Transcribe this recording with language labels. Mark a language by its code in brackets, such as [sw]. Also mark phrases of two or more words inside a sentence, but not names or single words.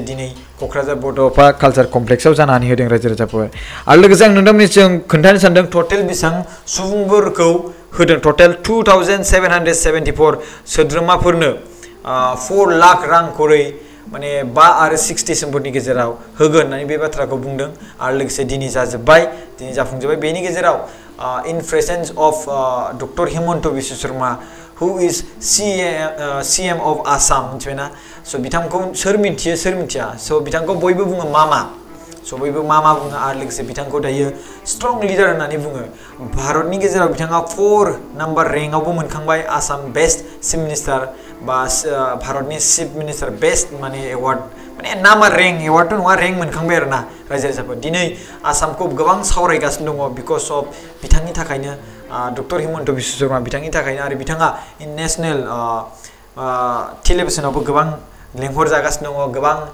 [brx] दिनै क'क्राझार बड'फा कालचार कमप्लेक्सआव जानानै होदों रायजो राजाफोर आरो लोगोसे आं नोंथांमोननिसिम खोन्थानो सानदों टटेल बेसेबां सुबुंफोरखौ होदों टटेल 2774 सोद्रोमाफोरनो 4 लाख रां खरै माने 5 आरो 6 डिसेम्बरनि गेजेराव होगोन होननानै बे बाथ्राखौ बुंदों आरो लोगोसे दिनै जाफुंजोब्बाय बेनि गेजेराव [en] in presence of [brx] डक्टर हिमन्त बिश्व शर्मा [en] who is CM of Assam [brx] मिथिबायना स' बिथांखौ सोर मिथियो सोर मिथिया स' बिथांखौ बयबो बुङो मामा स' बयबो मामा बुङो आरो लोगोसे बिथांखौ दायो [en] strong leader [brx] होननानै बुङो भारतनि गेजेराव बिथाङा 4 नाम्बार रेंकआवबो मोनखांबाय [en] Assam best chief minister [brx] बा भारतनि [en] chief minister best [brx] माने एवार्ड माने नामा रेंक एवार्डथ' नङा रेंक मोनखांबाय आरोना रायजो राजाफोर दिनै आसामखौ गोबां सावरायगासिनो दङ [en] because of [brx] बिथांनि थाखायनो डक्टर हिमन्त बिश्व शर्मा बिथांनि थाखायनो आरो बिथाङा नेसनेल टेलिभिसनावबो गोबां लेंहर जागासिनो दङ गोबां